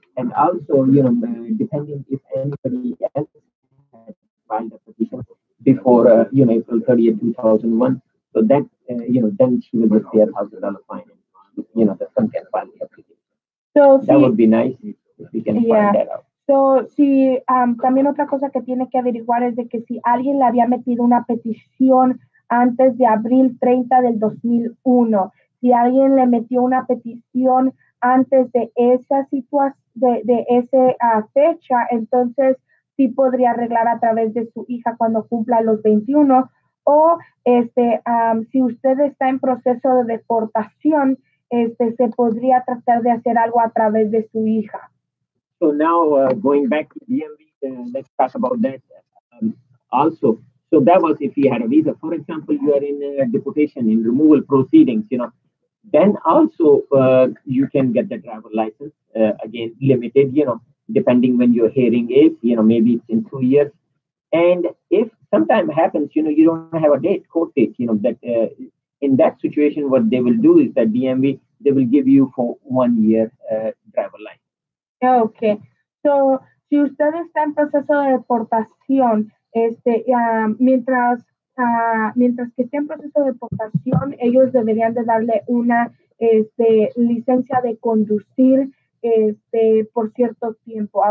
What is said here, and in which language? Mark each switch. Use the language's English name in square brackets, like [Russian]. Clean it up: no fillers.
[English] And also, depending if anybody else has filed a petition before, April 30th, 2001, so that, then she will just pay $1,000 fine. The son can file the application. So that would be nice if we can find that out. [Spanish] So, si también otra cosa que tiene que averiguar es de que si alguien le había metido una petición antes de abril 30 del 2001, si alguien le metió una petición antes de esa situación, de esa fecha, entonces sí podría arreglar a través de su hija cuando cumpla los 21, o si usted está en proceso de deportación, se podría tratar de hacer algo a través de su hija. [English] So now going back to DMV, let's talk about that also. So that was if you had a visa. For example, you are in deportation, in removal proceedings, then also you can get the driver license, again, limited, depending when your hearing is, maybe it's in 2 years. And if sometime happens, you don't have a date, court date, that in that situation, what they will do is that DMV, they will give you for 1 year driver license. Okay. [Spanish] So, si usted está en proceso de deportación, mientras que esté en proceso de deportación, ellos deberían de darle una licencia de conducir por cierto tiempo.